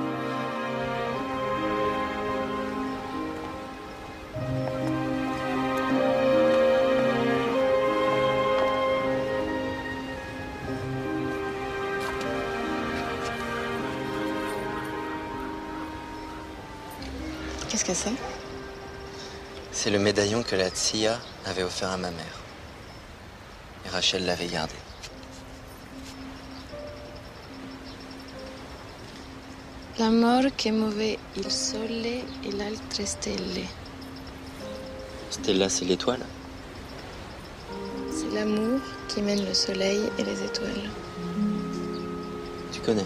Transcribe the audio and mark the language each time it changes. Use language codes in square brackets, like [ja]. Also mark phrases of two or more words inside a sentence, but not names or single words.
[fr] Qu'est-ce que c'est? C'est le médaillon que la Tzia avait offert à ma mère. Et Rachel l'avait gardé. [it] L'amor che muove il sole e le altre stelle. Stella, [fr] c'est l'étoile. C'est l'amour qui mène le soleil et les étoiles. Tu connais?